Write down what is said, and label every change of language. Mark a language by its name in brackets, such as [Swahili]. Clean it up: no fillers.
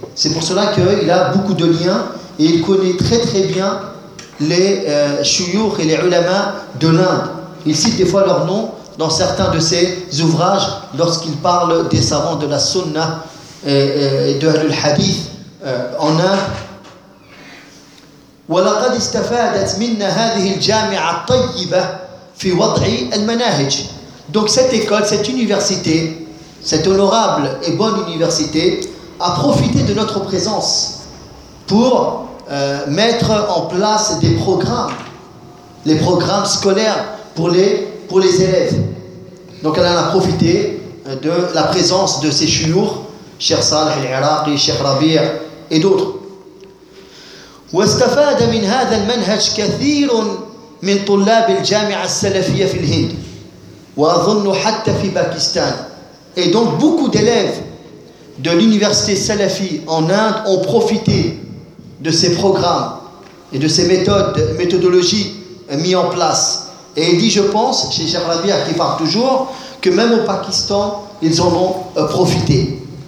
[French] C'est pour cela qu'il a beaucoup de liens et il connaît très très bien les chouyours et les ulama de l'Inde. Il cite des fois leurs noms dans certains de ses ouvrages lorsqu'il parle des savants de la sunna d'Ahlul Hadith en un. [Arabic] ولقد استفادت منا هذه الجامعة الطيبة في وضع المناهج. [French] Donc cette école, cette université, cette honorable et bonne université a profité de notre présence pour mettre en place des programmes, les programmes scolaires pour les élèves. Donc elle en a profité de la présence de ses chouyours, Cheikh Saleh Al-Iraqi, Cheikh Rabir et d'autres. [Arabic] واستفاد من هذا المنهج كثير من طلاب الجامعة السلفية في الهند وأظن حتى في باكستان. [French] Et donc beaucoup d'élèves de l'université Salafi en Inde ont profité de ces programmes et de ces méthodes, méthodologies mis en place. Et il dit, je pense, chez Cheikh Rabia qui parle toujours, que même au Pakistan, ils en ont profité.